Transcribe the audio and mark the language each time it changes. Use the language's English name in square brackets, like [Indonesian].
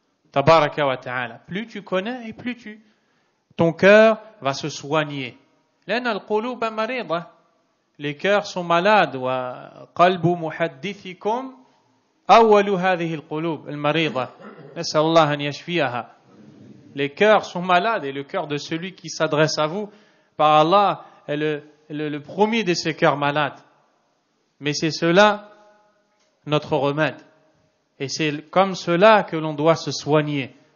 [Arabic] Tabaraka wa ta'ala. [French] Plus tu connais et plus ton cœur va se soigner. [Arabic] لأن القلوب مريضة. [French] Les cœurs sont malades. [Arabic] وقلب محدثكم أول هذه القلوب المريضة. نسأل الله أن يشفيها. [French] Les cœurs sont malades et le cœur de celui qui s'adresse à vous par Allah est le premier de ces cœurs malades. Mais c'est cela notre remède. Et c'est comme cela que l'on doit se soigner.